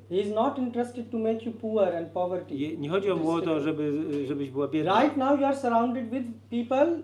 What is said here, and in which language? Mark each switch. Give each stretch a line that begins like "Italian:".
English: He is not interested to make you poor and poverty.
Polish: nie chodzi o to, żebyś była biedna.
English: Right now you are surrounded with people